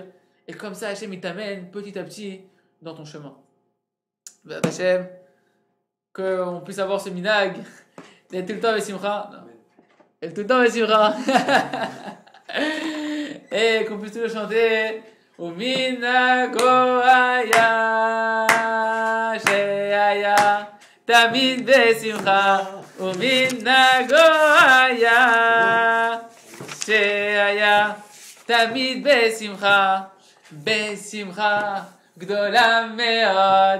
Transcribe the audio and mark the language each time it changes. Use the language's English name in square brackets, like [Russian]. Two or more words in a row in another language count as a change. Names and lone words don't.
[French] Et comme ça, Hachem, il t'amène petit à petit dans ton chemin. Hachem, qu'on puisse avoir ce minag, d'être tout le temps avec Simcha. Non. Être tout le temps avec Simcha. Et qu'on puisse toujours chanter. [Hebrew] ומנהגו היה שהיה תמיד בשמחה ומנהגו היה שהיה תמיד בשמחה גדולה מאוד